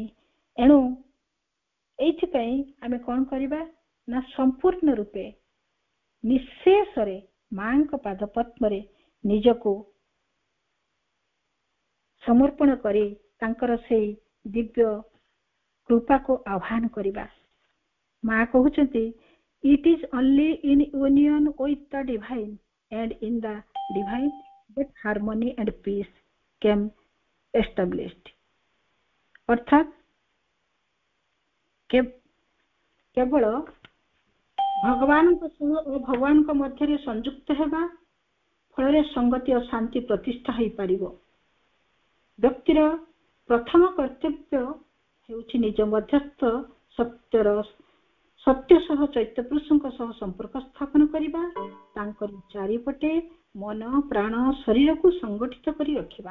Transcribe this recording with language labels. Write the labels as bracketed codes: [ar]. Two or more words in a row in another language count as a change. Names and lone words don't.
[or] ଏଣୁ ଏଇଥିପାଇଁ ଆମେ କଣ କରିବା ନା ସମ୍ପୂର୍ଣ୍ଣ ରୂପେ ନିଃଶେଷରେ ମାଙ୍କ ପାଦ ପଦ୍ମରେ ନିଜକୁ ସମର୍ପଣ କରି ତାଙ୍କର ସେଇ ଦିବ୍ୟ କୃପାକୁ ଆହ୍ୱାନ କରିବା। ମା କହୁଛନ୍ତି [en] it is only in union with the divine and in the divine that harmony and peace can established। [or] ଅର୍ଥାତ କେବଳ ଭଗବାନଙ୍କ ସହ ଓ ଭଗବାନଙ୍କ ମଧ୍ୟରେ ସଂଯୁକ୍ତ ହେବା ଫଳରେ ସଂଗତି ଓ ଶାନ୍ତି ପ୍ରତିଷ୍ଠା ହୋଇପାରିବ। ବ୍ୟକ୍ତିର ପ୍ରଥମ କର୍ତ୍ତବ୍ୟ ହେଉଛି ନିଜ ମଧ୍ୟସ୍ଥ ସତ୍ୟ ସହ ଚୈତ୍ୟ ପୁରୁଷଙ୍କ ସହ ସମ୍ପର୍କ ସ୍ଥାପନ କରିବା, ତାଙ୍କର ଚାରିପଟେ ମନ ପ୍ରାଣ ଶରୀରକୁ ସଂଗଠିତ କରି ରଖିବା।